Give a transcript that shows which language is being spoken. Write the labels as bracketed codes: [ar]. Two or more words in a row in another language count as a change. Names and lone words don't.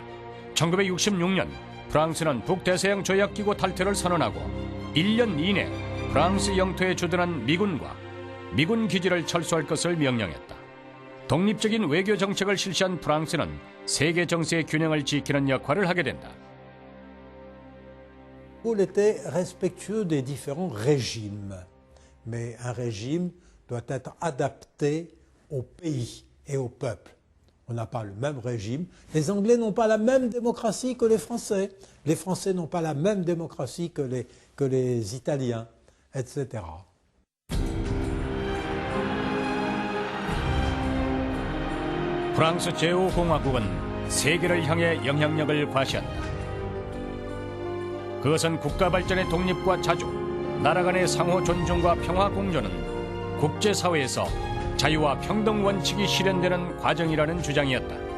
[ko] 1966년 프랑스는 북대서양 조약기구 탈퇴를 선언하고 1년 이내 프랑스 영토에 주둔한 미군과 미군 기지를 철수할 것을 명령했다. 독립적인 외교 정책을 실시한 프랑스는 세계 정세의 균형을 지키는 역할을 하게 된다. [fr] Paul était respectueux des différents régimes, mais un régime doit être adapté au pays et au peuple. On n'a pas le même régime. Les Anglais n'ont pas la même démocratie que les Français. Les Français n'ont pas la même démocratie que les Italiens, etc. [ko] 프랑스 제5공화국은 세계를 향해 영향력을 과시한다. 그것은 국가 발전의 독립과 자주, 나라 간의 상호 존중과 평화 공존은 국제사회에서 자유와 평등 원칙이 실현되는 과정이라는 주장이었다.